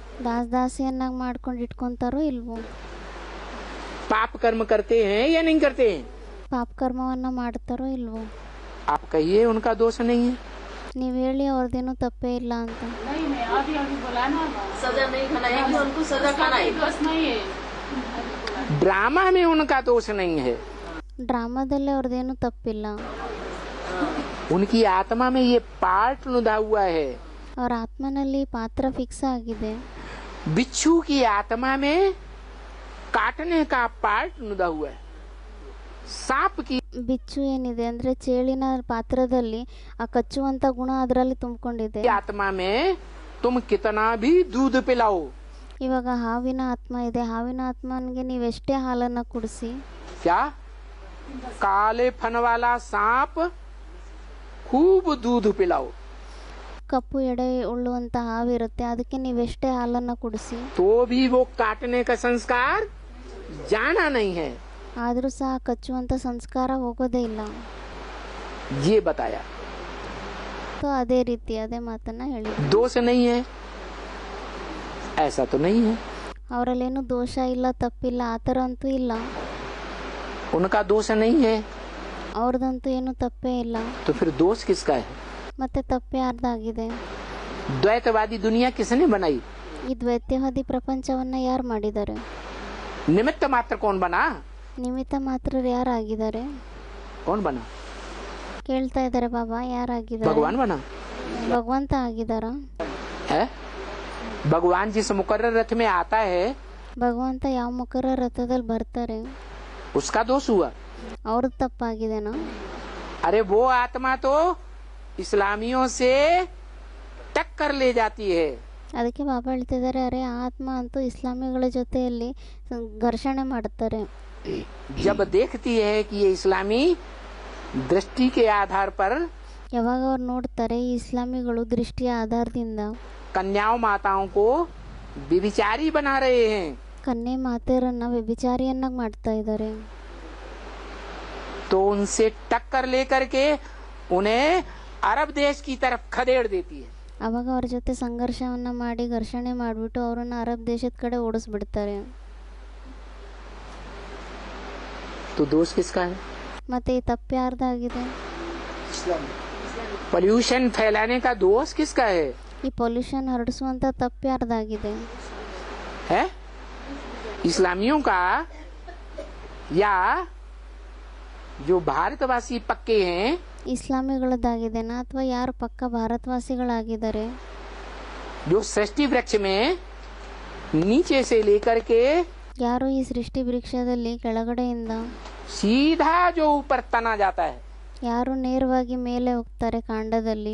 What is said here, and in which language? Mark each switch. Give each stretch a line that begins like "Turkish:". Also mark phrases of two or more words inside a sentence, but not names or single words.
Kannada: ದಾಸಿಯನ್ನಾಗಿ ಮಾಡ್ಕೊಂಡು ಇಟ್ಕೊಂತಾರೋ ಇಲ್ವೋ?
Hindi: पाप कर्म करते हैं या नहीं करते हैं?
Kannada: ಪಾಪ ಕರ್ಮವನ್ನ ಮಾಡ್ತಾರೋ ಇಲ್ವೋ?
Hindi: आप कहिए उनका दोष नहीं है।
Kannada: ನೀವ್ ಹೇಳಿ ಅವ್ರದ್ದೇನು ತಪ್ಪೇ ಇಲ್ಲ ಅಂತ.
Hindi: ड्रामा में उनका दोष नहीं है।
Kannada: ಡ್ರಾಮಾದಲ್ಲಿ ಅವ್ರದ್ದೇನು ತಪ್ಪಿಲ್ಲ.
Hindi: उनकी आत्मा में ये पार्ट नुदा हुआ है।
Kannada: ಅವ್ರ ಆತ್ಮನಲ್ಲಿ ಪಾತ್ರ ಫಿಕ್ಸ್ ಆಗಿದೆ.
Hindi: बिच्छू की आत्मा में काटने का पार्ट नुदा हुआ है। सांप की
Kannada: ಬಿಚ್ಚು ಏನಿದೆ ಅಂದ್ರೆ ಚೇಳಿನ ಪಾತ್ರದಲ್ಲಿ ಆ ಕಚ್ಚುವಂತ ಗುಣ ಅದರಲ್ಲಿ ತುಂಬಿಕೊಂಡಿದೆ.
Hindi: आत्मा में तुम कितना भी दूध पिलाओ,
Kannada: ಇವಾಗ ಹಾವಿನ ಆತ್ಮ ಇದೆ, ಹಾವಿನ ಆತ್ಮನಿಗೆ ನೀವೆಷ್ಟೇ ಹಾಲನ್ನ ಕುಡಿಸಿ,
Hindi: क्या काले फन वाला सांप खूब दूध पिलाओ,
Kannada: ಕಪ್ಪು ಎಡೆ ಉಳ್ಳುವಂತ ಹಾವಿರುತ್ತೆ, ಅದಕ್ಕೆ ನೀವೆಷ್ಟೇ ಹಾಲನ್ನ ಕುಡಿಸಿ
Hindi: तो भी वो काटने का संस्कार जाना नहीं है।
Kannada: ಆದ್ರೂ ಸಹ ಕಚ್ಚುವಂತ ಸಂಸ್ಕಾರ ಹೋಗೋದೇ ಇಲ್ಲ.
Hindi: ये बताया
Kannada: ಸೊ ಅದೇ ರೀತಿ ಅದೇ ಮಾತನ್ನ ಹೇಳಿ.
Hindi: दोष नहीं है, ऐसा तो नहीं है।
Kannada: ಅವರಲ್ಲೇನು ದೋಷ ಇಲ್ಲ, ತಪ್ಪಿಲ್ಲ, ಆತರ ಅಂತೂ ಇಲ್ಲ.
Hindi: उनका दोष नहीं है,
Kannada: ಅವ್ರದಂತೂ ಏನು ತಪ್ಪೇ ಇಲ್ಲ.
Hindi: तो फिर दोष किसका है?
Kannada: ಮತ್ತೆ ತಪ್ಪೇ ಅರ್ಧಾಗಿದೆ.
Hindi: द्वैतवादी दुनिया किसने बनाई?
Kannada: ಈ ದ್ವೈತ್ಯವಾದಿ ಪ್ರಪಂಚವನ್ನ ಯಾರು ಮಾಡಿದ್ದಾರೆ?
Hindi: निमित्त मात्र कौन बना?
Kannada: ನಿಮಿತ್ತ ಮಾತ್ರ ಯಾರಾಗಿದ್ದಾರೆ?
Hindi: कौन बना?
Kannada: ಕೇಳ್ತಾ ಇದ್ದಾರೆ ಬಾಬಾ, ಯಾರಾಗಿದ್ದಾರೆ?
Hindi: भगवान बना
Kannada: ಭಗವಂತ ಆಗಿದಾರ?
Hindi: है? भगवान जिस मुकर्रर रथ में आता है
Kannada: ಭಗವಂತ ಯಾವ ಮುಖರ ರಥದಲ್ಲಿ ಬರ್ತಾರೆ,
Hindi: उसका दोष हुआ?
Kannada: ಅವ್ರದ್ದು ತಪ್ಪಾಗಿದೆನಾ?
Hindi: अरे वो आत्मा तो इस्लामियों से टक्कर ले जाती है।
Kannada: ಅದಕ್ಕೆ ಬಾಬಾ ಹೇಳ್ತಿದ್ದಾರೆ, ಅರೆ ಆತ್ಮ ಅಂತೂ ಇಸ್ಲಾಮಿಗಳ ಜೊತೆಯಲ್ಲಿ ಘರ್ಷಣೆ ಮಾಡ್ತಾರೆ.
Hindi: जब देखती है कि ये इस्लामी दृष्टि के आधार पर
Kannada: ಯಾವಾಗ ಅವ್ರು ನೋಡ್ತಾರೆ ಈ ಇಸ್ಲಾಮಿಗಳು ದೃಷ್ಟಿಯ ಆಧಾರದಿಂದ
Hindi: कन्याओं माताओं को व्यभिचारी बना रहे हैं,
Kannada: ಕನ್ಯೆ ಮಾತೆಯರನ್ನ ವ್ಯಭಿಚಾರಿಯನ್ನಾಗಿ ಮಾಡ್ತಾ ಇದ್ದಾರೆ.
Hindi: तो उनसे टक्कर लेकर के उन्हें अरब देश की तरफ खदेड़ देती है।
Kannada: ಅವಾಗ ಅವ್ರ ಜೊತೆ ಸಂಘರ್ಷವನ್ನ ಮಾಡಿ ಘರ್ಷಣೆ ಮಾಡಿಬಿಟ್ಟು ಅವರನ್ನ ಅರಬ್ ದೇಶದ ಕಡೆ ಓಡಿಸ್ಬಿಡ್ತಾರೆ.
Hindi: तो दोष किसका है?
Kannada: ಮತ್ತೆ ಈ ತಪ್ಪು ಯಾರ್ದಾಗಿದೆ?
Hindi: पोल्यूशन फैलाने का दोष किसका है?
Kannada: ಈ ಪೊಲ್ಯೂಷನ್ ಹರಡಿಸುವಂತ ತಪ್ಪು ಯಾರ್ದಾಗಿದೆ?
Hindi: है इस्लामियों का, या जो भारतवासी पक्के हैं
Kannada: ಇಸ್ಲಾಮಿಗಳದ್ದಾಗಿದೆನಾ ಅಥವಾ ಯಾರು ಪಕ್ಕ ಭಾರತವಾಸಿಗಳಾಗಿದ್ದಾರೆ?
Hindi: जो सृष्टि वृक्ष में नीचे से लेकर के
Kannada: ಯಾರು ಈ ಸೃಷ್ಟಿ ವೃಕ್ಷದಲ್ಲಿ ಕೆಳಗಡೆಯಿಂದ
Hindi: सीधा जो ऊपर तना जाता है,
Kannada: ಯಾರು ನೇರವಾಗಿ ಮೇಲೆ ಹೋಗ್ತಾರೆ ಕಾಂಡದಲ್ಲಿ,